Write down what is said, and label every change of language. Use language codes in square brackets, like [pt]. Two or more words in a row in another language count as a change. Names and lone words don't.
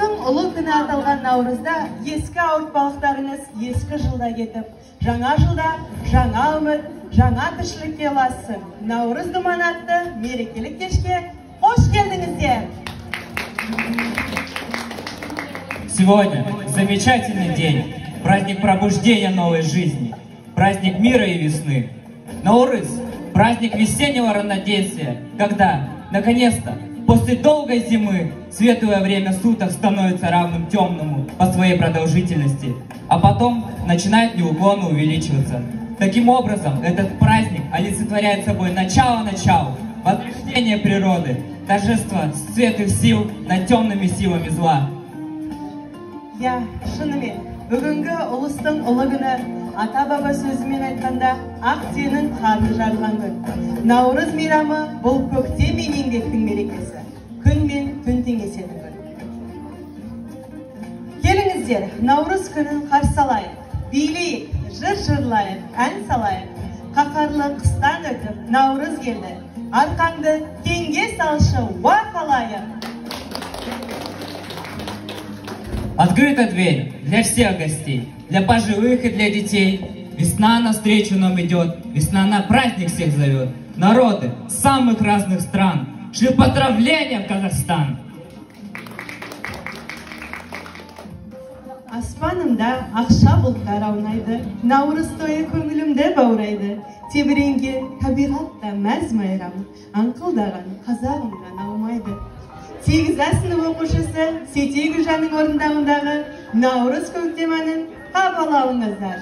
[kk] ұлы күні аталған наурызда ескі ауыртпалықтарыңыз ескі жылда кетіп, жаңа жылда жаңа үміт, жаңа тіршілікке ұлассын. Наурыз думан атты мерекелік кешке қош келдіңіздер. [ru] Сегодня замечательный день, праздник пробуждения новой жизни, праздник мира и весны. Наурыз – праздник весеннего равноденствия, когда, наконец-то, после долгой зимы светлое время суток становится равным темному по своей продолжительности, а потом начинает неуклонно увеличиваться. Таким образом, этот праздник олицетворяет собой начало-начало, возрождение природы, торжество светлых сил над темными силами зла. Я, [kk] шынымен, бүгінгі ұлыстың ұлы күні, ата-баба сөзімен айтқанда, ақ теңнің қарды жарылған күн. Наурыз мейрамы бұл көктем мен еңбектің мерекесі, күн мен түн теңесетін күн. Келіңіздер, наурыз күнін қарсы алайық, билейік, жыр жырлайық, ән салайық. Қақарлы қыстан өтіп, наурыз келді, арқаңды кеңге салшы, уақ алайық. [ru] Открыта дверь для всех гостей, для пожилых и для детей. Весна навстречу нам идет, весна на праздник всех зовет. Народы самых разных стран шли поздравления в Казахстан. [kk] Аспанымда ақша бұлттар аунайды, наурыз тойы көңілімді баурайды. Тебіренген табиғатта мәз майрам, аңқылдаған қазағымнан аумайды. 8 сынып оқушысы Сетей Гүлжанның орындауындағы наурыз көктем әнін қабылдаңыздар.